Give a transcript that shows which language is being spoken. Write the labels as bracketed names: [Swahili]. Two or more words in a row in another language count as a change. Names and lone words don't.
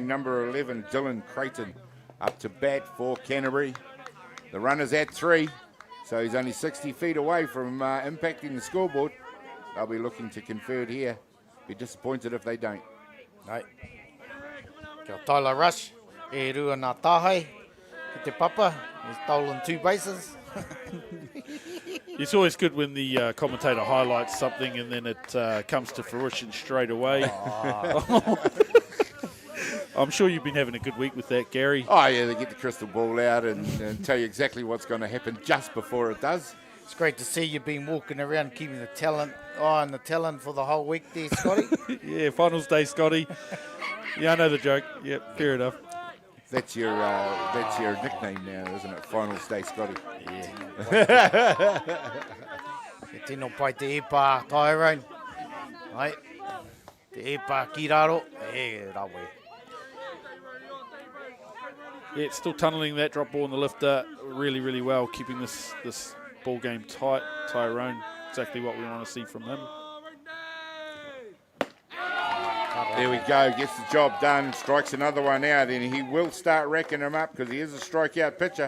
[English] Number 11, Dylan Creighton, up to bat for Canterbury. The runner's at 3, so he's only 60 feet away from impacting the scoreboard. They'll be looking to convert here. Be disappointed if they don't. Right. Kia Tyler Rush, [Māori] e rua nā tāhai, ki te papa, [English] he's stolen 2 bases. It's always good when the commentator highlights something and then it comes to fruition straight away. I'm sure you've been having a good week with that, Gary. Oh, yeah, they get the crystal ball out and tell you exactly what's going to happen just before it does. It's great to see you've been walking around keeping the talent on the talent for the whole week there, Scotty. Yeah, finals day, Scotty. Yeah, I know the joke. Yep, fair enough. That's your nickname now, isn't it? Final Stay Scotty. Yeah. [Māori] E tino pai te epa Tyrone. Ai. Te epa ki raro. E rawe. [English] Yeah, it's still tunnelling that drop ball in the lifter really, really well, keeping this ball game tight. Tyrone, exactly what we want to see from him. There we go, gets the job done, strikes another one out, and he will start racking them up because he is a strikeout pitcher.